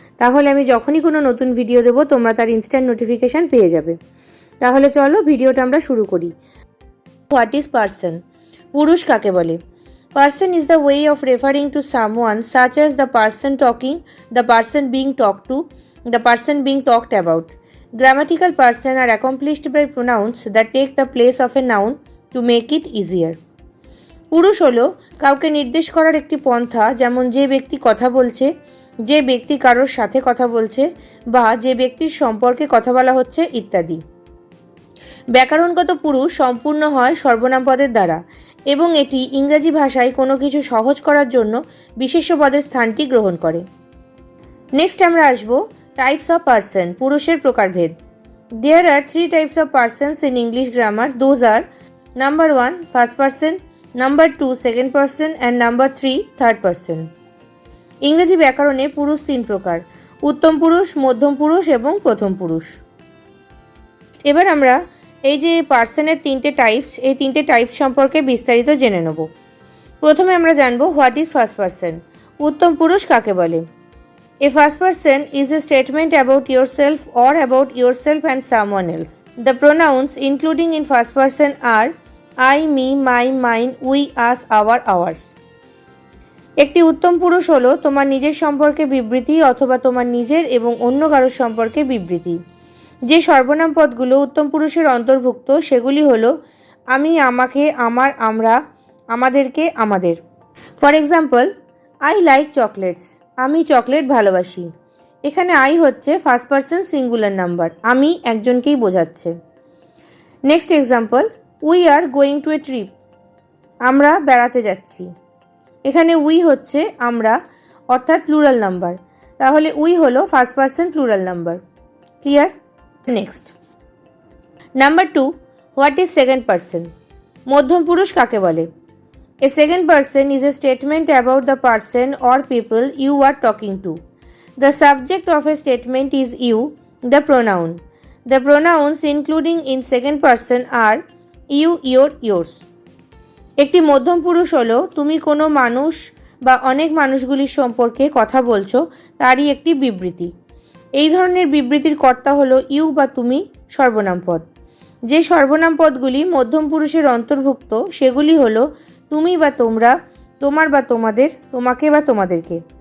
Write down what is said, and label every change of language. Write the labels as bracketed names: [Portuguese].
[Bangla] তাহলে আমি যখনই কোনো নতুন ভিডিও দেবো তোমরা তার ইনস্ট্যান্ট নোটিফিকেশান পেয়ে যাবে। তাহলে চলো ভিডিওটা আমরা শুরু করি। [English] What is person? [Bangla] পুরুষ কাকে বলে? [English] Person is the way of referring to someone such as the person talking, the person being talk to, the person being talked about. Grammatical person are accomplished by pronouns that take the place of a noun to make it easier. [Bangla] পুরুষ হলো কাউকে নির্দেশ করার একটি পন্থা, যেমন যে ব্যক্তি কথা বলছে, যে ব্যক্তি কারোর সাথে কথা বলছে বা যে ব্যক্তির সম্পর্কে কথা বলা হচ্ছে ইত্যাদি। ব্যাকরণগত পুরুষ সম্পূর্ণ হয় সর্বনাম পদের দ্বারা এবং এটি ইংরেজি ভাষায় কোনো কিছু সহজ করার জন্য বিশেষ্য পদের স্থানটি গ্রহণ করে। নেক্সট আমরা আসবো [English] types of person, [Bangla] পুরুষের প্রকারভেদ। [English] There are 3 types of persons in English grammar. Those are number 1 first person, number 2 second person and number 3 third person. [Bangla] ইংরেজি ব্যাকরণে পুরুষ 3 প্রকার: উত্তম পুরুষ, মধ্যম পুরুষ এবং প্রথম পুরুষ। এবার আমরা এই যে পার্সনের 3টে টাইপস, এই 3টে টাইপস সম্পর্কে বিস্তারিত জেনে নেব। প্রথমে আমরা জানবো [English] What is first person. [Bangla] উত্তম পুরুষ কাকে বলে? [English] A first person is a statement about yourself or about yourself and someone else. The pronouns including in first person are I, me, my, mine, we, us, our, ours. [Bangla] একটি উত্তম পুরুষ হলো তোমার নিজের সম্পর্কে বিবৃতি অথবা তোমার নিজের এবং অন্য কারোর সম্পর্কে বিবৃতি। যে সর্বনাম পদগুলো উত্তম পুরুষের অন্তর্ভুক্ত সেগুলি হলো আমি, আমাকে, আমার, আমরা, আমাদেরকে, আমাদের। [English] For example, I like chocolates. [Bangla] আমি চকলেট ভালোবাসি। এখানে আই হচ্ছে ফার্স্ট পার্সন সিঙ্গুলার নাম্বার, আমি একজনকেই বোঝাচ্ছে। [English] Next example, we are going to a trip. [Bangla] আমরা বেড়াতে যাচ্ছি। এখানে উই হচ্ছে আমরা অর্থাৎ প্লুরাল নাম্বার, তাহলে উই হলো first person plural number. Clear? [English] Next number 2, what is second person? [Bangla] মধ্যম পুরুষ কাকে বলে? [English] A second person is a statement about the person or people you are talking to. The subject of a statement is you, the pronoun. The pronouns including in second person are you, your, yours. [Bangla] একটি মধ্যম পুরুষ হলো তুমি কোনো মানুষ বা অনেক মানুষগুলির সম্পর্কে কথা বলছো তারই একটি বিবৃতি। এই ধরনের বিবৃতির কর্তা হলো ইউ বা তুমি সর্বনাম পদ। যে সর্বনাম পদগুলি মধ্যম পুরুষের অন্তর্ভুক্ত সেগুলি হলো তুমি বা তোমরা, তোমার বা তোমাদের, তোমাকে বা তোমাদেরকে।